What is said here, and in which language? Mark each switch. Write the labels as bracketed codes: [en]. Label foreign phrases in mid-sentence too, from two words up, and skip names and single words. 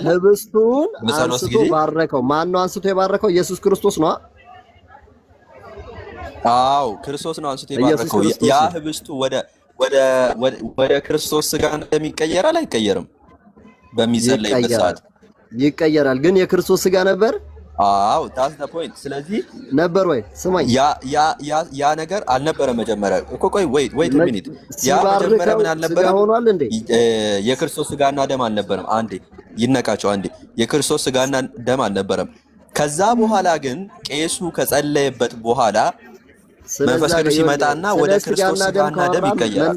[am] ህብስቱን አንስቶ ባረከው። ማን ነው አንስቶ የባረከው? ኢየሱስ ክርስቶስ ነው። አዎ ክርስቶስ ነው አንስቶ የባረከው። ያ ህብስቱ ወደ ክርስቶስ ስጋና ደም ይቀየራል አይቀየርም? በሚጸለይበት ሰዓት ይቀየራል። ግን የክርስቶስ ስጋ ነበር። አዎ [en] that's the point። [am] ስለዚህ ነበር ወይ? ስማኝ፣ ያ ነገር አልነበረ መጀመሪያ እኮ። ቆይ [en] wait a minute። [am] ያ መጀመሪያ ምን አልነበረ? ሆኗል እንዴ? የክርስቶስ ስጋና ደም አልነበረም። አንዴ ይነቃቸው። አንዴ የክርስቶስ ስጋና ደም አልነበረም። ከዛ በኋላ ግን ቄሱ ከጸለየበት በኋላ መንፈስ ቅዱስ ይመጣና ወደ ክርስቶስ ስጋና ደም ይቀየራል።